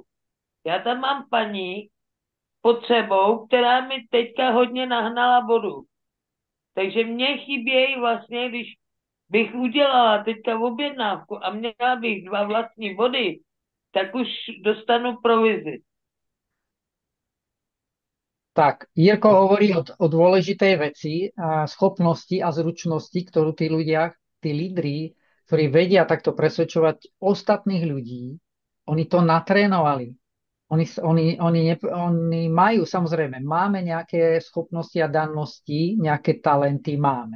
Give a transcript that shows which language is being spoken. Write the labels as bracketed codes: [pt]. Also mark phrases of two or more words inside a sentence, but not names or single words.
[cs] Já tam mám paní pod sebou, která mi teďka hodně nahnala vodu. Takže mně chybějí vlastně, když bych udělala teďka objednávku a měla bych 2 vlastní vody, tak už dostanu provizi. [sk] tak, Jirko hovorí o dôležitej veci, a schopnosti a zručnosti, ktorú tí ľudia, tí lídri, ktorí vedia takto presvedčovať ostatných ľudí, oni to natrénovali. Oni majú, samozrejme, máme nejaké schopnosti a dannosti, nejaké talenty máme.